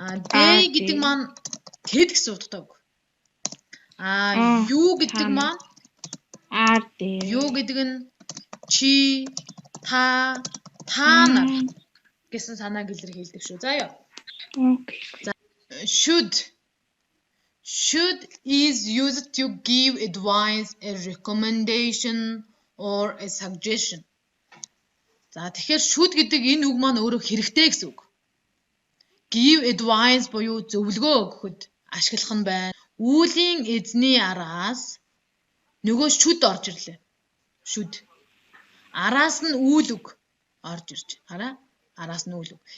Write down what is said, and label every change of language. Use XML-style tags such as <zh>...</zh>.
<mn>They гэдэг маань тэд гэсэн утгатай үг. You гэдэг маань Are there. юу гэдэг нь чи, та нар гэсэн санааг илэрхийлдэг шүү. За яа. Okay.</mn> <en>Should is used to give advice, a recommendation or a suggestion.</en> <mn>За тэгэхээр should гэдэг энэ үг маань өөрөө хэрэгтэй гэсэн үг. Give advice буюу зөвлөгөө өгөхөд ашиглах нь байна. Үүлийн эзний араас нөгөө should орж ирлээ. Should. Араас нь үйл үг орж ирж. Хараа? Араас нь үйл үг.</mn>